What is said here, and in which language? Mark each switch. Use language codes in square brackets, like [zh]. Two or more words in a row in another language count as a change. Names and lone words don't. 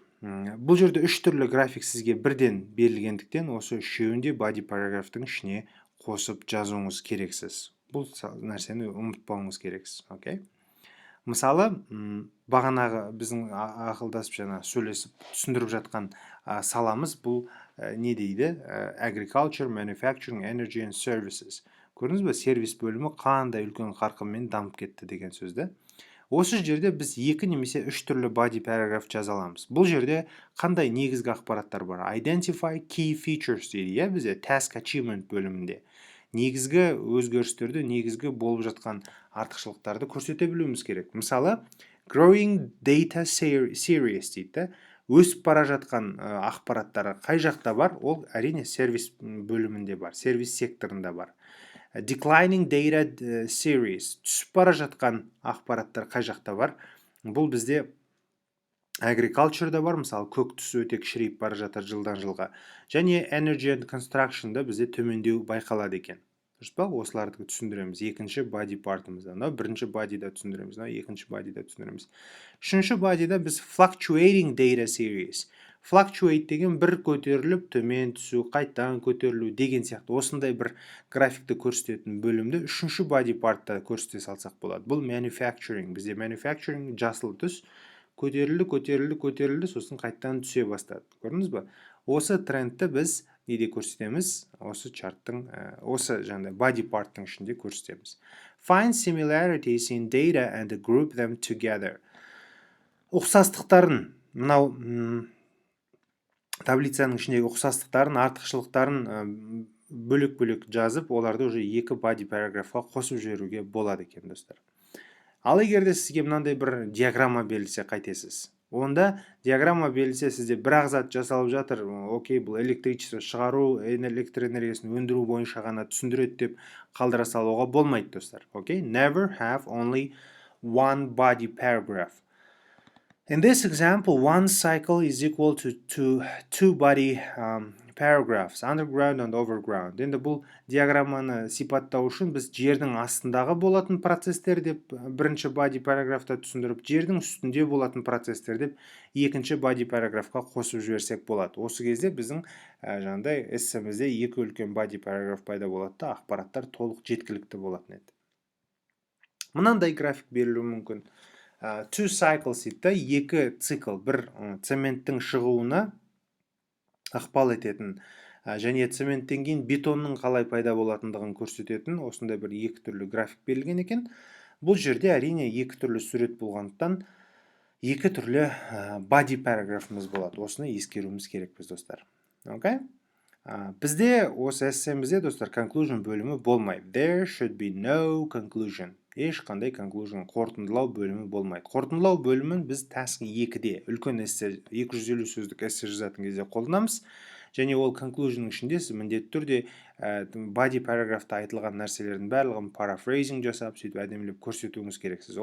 [kk] Бұл жерде 3 түрлі график сізге бірден берілгендіктен, осы үшеуінде [en] body paragraphтың [kk] ішіне қосып жазуыңыз керексіз. Бұл нәрсені ұмытпауыңыз керексіз. Окей? Мысалы, бағанағы біздің ақылдасып сөйлесіп түсіндіріп жатқан саламыз бұл не дейді? [en] Agriculture, manufacturing, energy and services. [kk] Көрдіңіз бе? Сервис бөлімі қандай үлкен қарқынмен дамып кетті деген сөзді. Осы жерде біз 2 немесе 3 түрлі [en] body paragraph [kk] жаза аламыз. Бұл жерде қандай негізгі ақпараттар бар? [en] Identify key features [kk] дейді, бізде [en] task achievement [kk] бөлімінде. Негізгі өзгерістерді, негізгі болып жатқан артықшылықтарды көрсете білуіміз керек. Мысалы, [en] growing data series дейді. [kk] Өсіп бара жатқан ақпараттары қай жақта бар? Ол әрине сервис бөлімінде бар, сервис секторында бар. [en] Declining data series. [kk] Түсіп бара жатқан ақпараттар қай жақта бар? Бұл бізде agriculture'да бар, мысалы, көк түсі өте кішірейіп бара жатыр жылдан жылға. Және [en] energy and construction'да [kk] бізде төмендеу байқалады екен. Дұрыс па? Осыларды түсіндіреміз. Екінші body партымызда. Бірінші body'да түсіндіреміз, екінші body'да түсіндіреміз. Үшінші body'да біз [en] fluctuating data series. [kk] Fluctuate деген бір көтеріліп, төмен түсу, қайтадан көтерілу деген сияқты. Осындай бір графикті көрсететін бөлімді үшінші body партта көрсете салсақ болады. Бұл manufacturing. Бізде manufacturing жасыл түс. Көтерілді, сосын қайтадан түсе бастады. Көрдіңіз бе? Осы трендті біз неде көрсетеміз? Осы чарттың, осы body парттың ішінде көрсетеміз. [en] Find similarities in data and group them together. [kk] Ұқсастықтарын, мынау таблицаның ішіндегі ұқсастықтарын, артықшылықтарын бөлек-бөлек жазып, оларды уже 2 body параграфқа қосып жіберуге болады екен, достар. Ал егерде сізге мынандай бір диаграмма берілсе қайтесіз? Онда диаграмма берілсе сізде бір ағзат жасалып жатыр, окей, бұл электричество шығару, электр энергиясын өндіру бойынша ғана түсіндіреді деп қалдыра салуға болмайды, достар. Окей? [en] Never have only one body paragraph. In this example, one cycle is equal to two body paragraphs, underground and overground. [kk] Енді бұл диаграмманы сипаттау үшін біз жердің астындағы болатын процестер деп бірінші body параграфта түсіндіріп, жердің үстінде болатын процестер деп екінші body параграфқа қосып жіберсек болады. Осы кезде біздің эссемізде 2 үлкен body параграф пайда болады да, ақпараттар толық жеткілікті болатын еді. Мынандай график берілуі мүмкін. [en] Two cycles [kk] дейді, 2 цикл, бір цементтің шығуына ықпал ететін және цементтен кейін бетонның қалай пайда болатындығын көрсететін осындай бір 2 түрлі график берілген екен. Бұл жерде әрине 2 түрлі сурет болғандықтан 2 түрлі body параграфымыз болады. Осыны ескеруіміз керекпіз, достар. Окей? Бізде осы эссемізде, достар, conclusion бөлімі болмайды. [en] There should be no conclusion. [kk] Ешқандай conclusion, қорытындылау бөлімі болмайды. Қорытындылау бөлімін біз task 2-де, үлкен эссе, 250 сөздік эссе жазатын кезде қолданамыз. және ол conclusionның ішінде сіз міндетті түрде [en] body paragraphта [kk] айтылған нәрселердің барлығын paraphrasing жасап сөйтіп әдемілеп көрсетуіңіз керексіз.